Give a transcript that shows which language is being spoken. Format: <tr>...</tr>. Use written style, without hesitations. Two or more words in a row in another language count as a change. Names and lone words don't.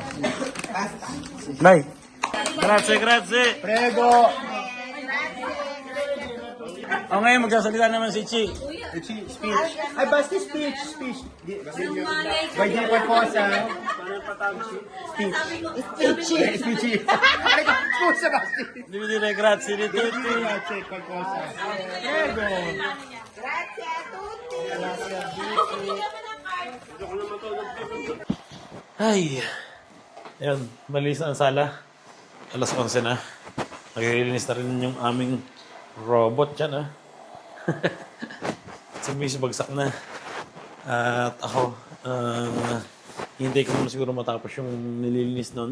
<tl>Nay.</tl> <it>Grazie. Prego!</it> <tl>O ngayon, magsasalita naman si Chi. Speech. Ay, basta speech. Pwede qualcosa. Speech. Ay,</tl> <it>scusa, Basti. Devi dire grazie di tutti. Grazie, qualcosa. Prego! Grazie a tutti.</it> <tl>Ay. Ayun, malis na ang sala. Alas 11 na. Naglilinis na rin yung aming robot dyan, Si Miss bagsak na. At ako, hintay ko muna siguro matapos yung nililinis nun.</tl>